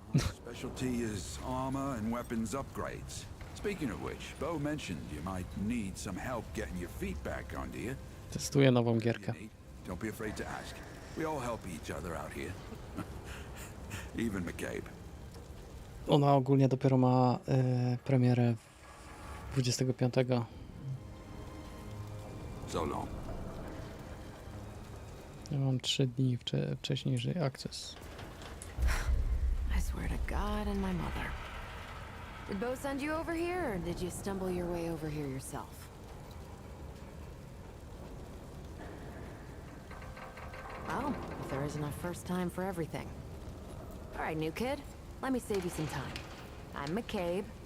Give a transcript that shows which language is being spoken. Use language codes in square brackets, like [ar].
[en] Specialty is armor and weapons upgrades. Speaking of which, Bo mentioned you might need some help getting your feet back under you. [pl] Testuję nową gierkę. [en] Don't be afraid to ask. We all help each other out here. Even McCabe. [pl] Ona ogólnie dopiero ma premierę 25. [en] So long. [pl] Ja mam 3 dni wcześniejszy akces. [en] I swear to God and my mother. Did Bo send you over here, or did you stumble your way over here yourself? Well, if there isn't a first time for everything. All right, new kid, let me save you some time. I'm McCabe.